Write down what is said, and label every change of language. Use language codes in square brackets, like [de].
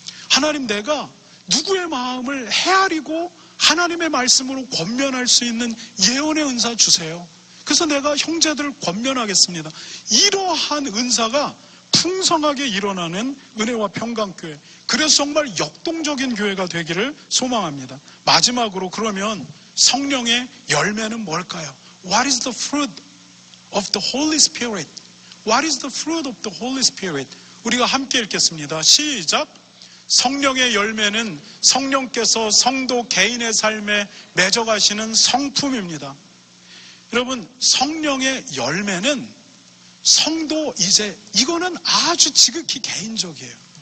[ko] 하나님, 내가 누구의 마음을 헤아리고 하나님의 말씀으로 권면할 수 있는 예언의 은사 주세요. 그래서 내가 형제들을 권면하겠습니다. 이러한 은사가 풍성하게 일어나는 은혜와 평강교회, 그래서 정말 역동적인 교회가 되기를 소망합니다. 마지막으로, 그러면 성령의 열매는 뭘까요? [en] What is the fruit of the Holy Spirit? What is the fruit of the Holy Spirit? [ko] 우리가 함께 읽겠습니다. 시작. 성령의 열매는 성령께서 성도 개인의 삶에 맺어가시는 성품입니다. 여러분, 성령의 열매는 성도, 이거는 아주 지극히 개인적이에요.